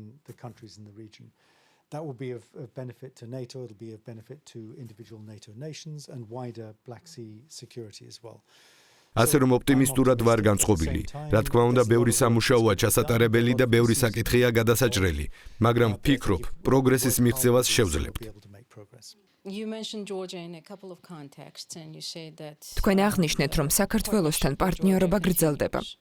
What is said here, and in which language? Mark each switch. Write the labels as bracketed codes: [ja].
[en] The countries in the region. That will be of benefit to NATO, it will be of benefit to individual NATO nations and wider Black Sea security as well. [ka] ასე რომ ოპტიმისტურად ვარ განწყობილი. რა თქმა უნდა, ბევრი სამუშაოა ჩასატარებელი და ბევრი საკითხია გადასაჭრელი, მაგრამ ვფიქრობ, პროგრესის მიღწევას შევძლებთ. [en] You mentioned Georgia in a couple of contexts and you said that [ka] თქვენ აღნიშნეთ, რომ საქართველოსთან პარტნიორობა გრძელდება.